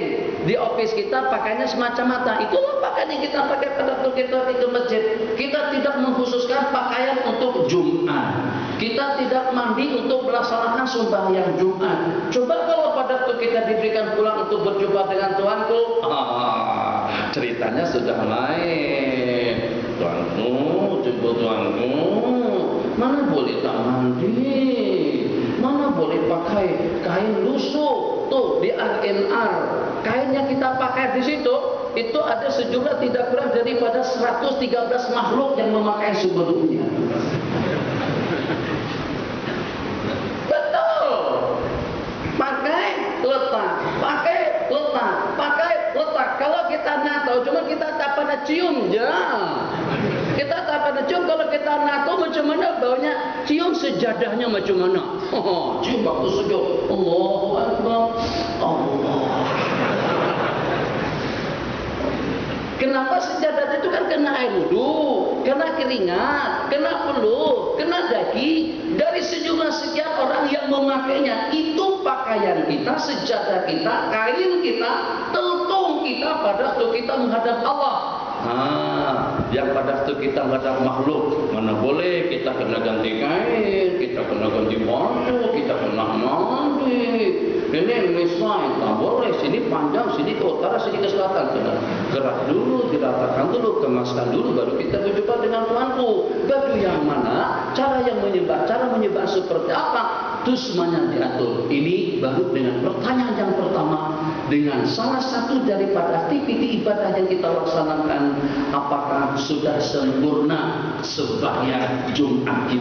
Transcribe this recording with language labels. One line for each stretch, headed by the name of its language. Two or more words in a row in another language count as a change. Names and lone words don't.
Malay: Di office kita pakaiannya semacam-macam. Itulah pakaian yang kita pakai pada waktu kita pergi ke masjid. Kita tidak mengkhususkan pakaian untuk Jumat. Kita tidak mandi untuk melaksanakan sembahyang Jumat. Coba kalau pada waktu kita diberikan pulang untuk berjumpa dengan Tuhanku, ceritanya sudah lain. Tuhanku, jemput Tuhanku, mana boleh tak mandi, mana boleh pakai kain lusuh. Tuh di RNR, kain yang kita pakai di situ, itu ada sejumlah tidak kurang daripada 113 makhluk yang memakai sebelumnya. Betul. Pakai letak, pakai letak, pakai letak. Kalau kita nato, cuma kita tak pada cium je. Kita tak pada cium. Kalau kita nato macam mana baunya? Cium sejadahnya macam mana? Cium waktu sujud.
Arabic: الله أكبر.
Malay: Allah. Kenapa sejadah itu kan kena air wudhu, kena keringat, kena peluh, kena daki. Dari sejumlah sekian orang yang memakainya, itu pakaian kita, sejadah kita, kain kita, teltung kita pada waktu kita menghadap Allah. Yang pada waktu kita menghadap makhluk, mana boleh kita kena ganti kain, kita kena ganti baju, kita kena mandi. Ini misal tak boleh, sini panjang, sini ke utara, sini ke selatan. Kena gerak dulu, diratakan dulu, kemaskan dulu, baru kita berjumpa dengan Tuhanku. Baju yang mana, cara yang menyembah, cara menyembah seperti apa, itu semuanya diatur. Ini baru dengan pertanyaan yang pertama, dengan salah satu daripada aktiviti ibadah yang kita laksanakan, apakah sudah sempurna sembahyang Jumat kita?